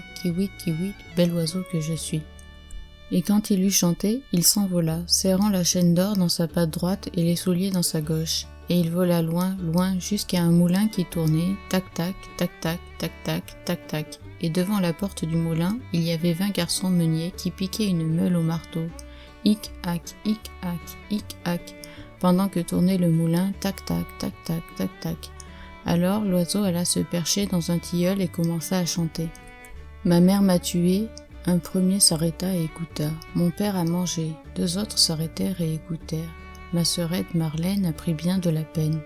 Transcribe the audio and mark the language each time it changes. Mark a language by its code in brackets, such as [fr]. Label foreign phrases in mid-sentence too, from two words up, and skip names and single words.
[fr] Kiwit, kiwit, bel oiseau que je suis. » Et quand il eut chanté, il s'envola, serrant la chaîne d'or dans sa patte droite et les souliers dans sa gauche. Et il vola loin, loin, jusqu'à un moulin qui tournait, tac-tac, tac-tac, tac-tac, tac-tac. Et devant la porte du moulin, il y avait 20 garçons meuniers qui piquaient une meule au marteau. Hic-hac, hic-hac, hic-hac, pendant que tournait le moulin, tac-tac, tac-tac, tac-tac. Alors l'oiseau alla se percher dans un tilleul et commença à chanter. Ma mère m'a tué. Un premier s'arrêta et écouta. Mon père a mangé. 2 autres s'arrêtèrent et écoutèrent. Ma sœurette Marlène a pris bien de la peine.